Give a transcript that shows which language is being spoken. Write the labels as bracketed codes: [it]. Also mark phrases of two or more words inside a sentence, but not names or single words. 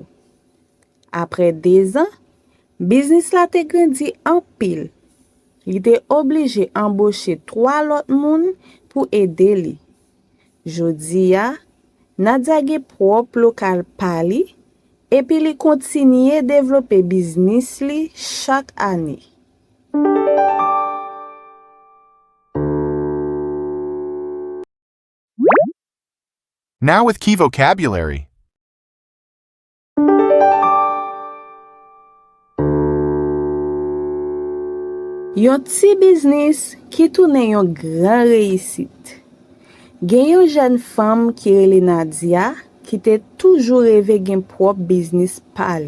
[ht] Apre 2 ans, biznis la te grandi an pil. Li te oblije embauche 3 lot moun pou ede li. Jodi ya, Nadia ge prop lokal pa li, epi li kontinye devlope biznis li chak ane. [en] Now with key vocabulary. [ht] Yon ti biznis ki toune yon gran reisit. Gen yon jen fam ki rele Nadia ki te toujou reve gen prop biznis pa li.